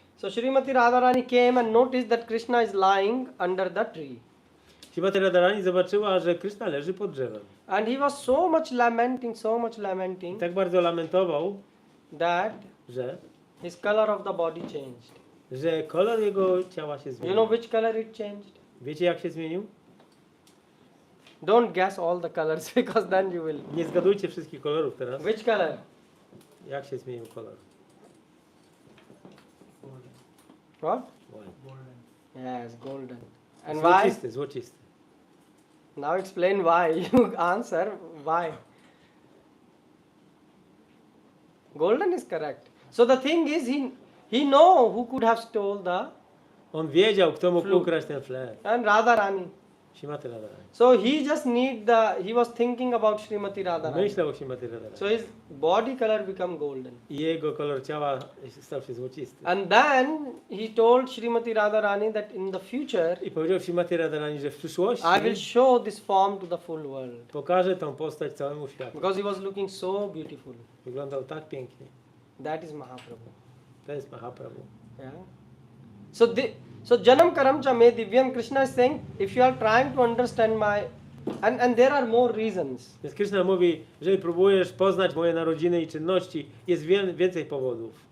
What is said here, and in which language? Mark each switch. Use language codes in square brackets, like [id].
[en] So Srimati Radharani came and noticed that Krishna is lying under the tree. [pl] Śrimati Radharani zobaczyła, że Krishna leży pod drzewem. [en] And he was so much lamenting, [pl] I tak bardzo lamentował, [en] that [pl] że [en] his color of the body changed. [pl] kolor jego ciała się [en] You [pl] zmienił. [en] know which color it changed? [pl] Wiecie jak się zmienił? [en] Don't guess all the colors because then you will. [pl] Nie zgadujcie wszystkich kolorów teraz. [en] Which color? [pl] Jak się zmienił kolor? [en] What? White. Yes, golden. And why? [pl] Złocisty. [en] Now explain why. You answer why. Golden is correct. So the thing is, he know who could have stole the [pl] On wiedział, kto mógł [en] Flute. [pl] ukraść ten flet. [en] and Radharani. [pl] Śrimati Radharani. [en] So he just he was thinking about Srimati Radharani. [pl] Myślał o Śrimati Radharani. [en] So his body color become golden. [pl] I jego kolor ciała stał się złocisty. [en] And then he told Srimati Radharani that in the future [pl] I powiedział Śrimati Radharani, że w przyszłości [en] I will show this form to the full world. [pl] pokaże tą postać całemu światu. [en] Because he was looking so beautiful. [pl] Wyglądał tak pięknie. [en] That is Mahaprabhu. [pl] To jest Mahaprabhu. [en] Yeah. So [sa] Janam Karam Cha Me Divyam, [en] Krishna is saying, if you are trying to understand and there are more reasons. [pl] Więc Krishna mówi, jeżeli próbujesz poznać moje narodziny i czynności, jest więcej powodów.